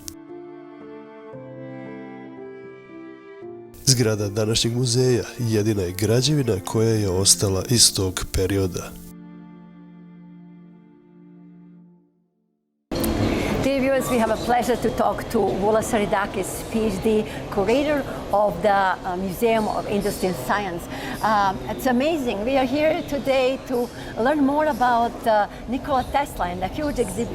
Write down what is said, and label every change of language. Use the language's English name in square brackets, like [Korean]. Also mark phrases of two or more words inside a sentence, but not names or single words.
[Serbian] Zgrada današnjeg muzeja jedina je građevina koja je ostala iz tog perioda. [English] We have a pleasure to talk to Vula Saridakis, PhD, curator of the Museum of Industry and Science. It's amazing. We are here today to learn more about Nikola Tesla and a huge exhibit.